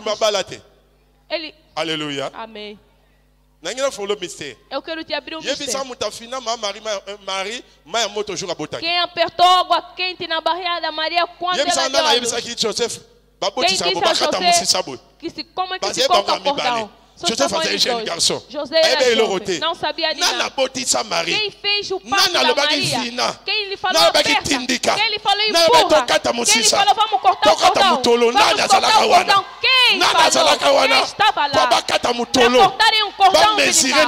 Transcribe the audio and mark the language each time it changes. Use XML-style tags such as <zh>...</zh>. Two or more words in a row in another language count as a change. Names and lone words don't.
<pt>Aleluia. Amém. Eu quero te abrir um mistério. Quem apertou água quente na barriga da Maria quando ela deu a luz? Quem disse a José como é que se coloca cordão?</pt> <fr>Joseph faisait un jeune garçon.</fr> <pt>José não sabia de nada. Quem fez o parto da Maria? Quem lhe falou aperta? Quem lhe falou empurra? Quem lhe falou vamos cortar o cordão? Vamos cortar o cordão? Quem falou? Quem estava lá? Para cortarem um cordão umbilical.</pt>